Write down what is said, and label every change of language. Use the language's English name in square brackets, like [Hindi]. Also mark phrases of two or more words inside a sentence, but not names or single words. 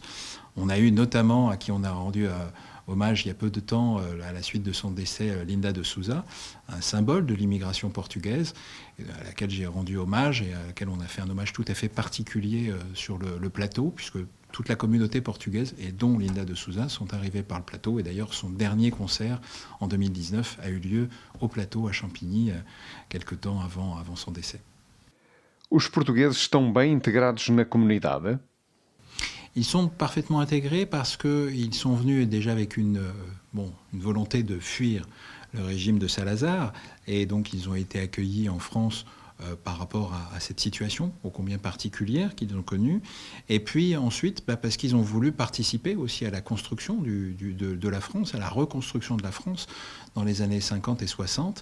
[French] On a eu notamment, à qui on a rendu hommage il y a peu de temps, à la suite de son décès, Linda de Souza, un symbole de l'immigration portugaise, à laquelle j'ai rendu hommage et à laquelle on a fait un hommage tout à fait particulier sur le plateau, puisque toute la communauté portugaise, et dont Linda de Souza, sont arrivés par le plateau. Et d'ailleurs, son dernier concert, en 2019, a eu lieu au plateau à Champigny, quelque temps avant son décès. [Portuguese] Os portugueses estão bem integrados na comunidade? [French] Ils sont parfaitement intégrés parce qu'ils sont venus déjà avec une volonté de fuir le régime de Salazar, et donc ils ont été accueillis en France par rapport à cette situation ô combien particulière qu'ils ont connue. Et puis ensuite, parce qu'ils ont voulu participer aussi à la construction de la France, à la reconstruction de la France dans les années 50 et 60.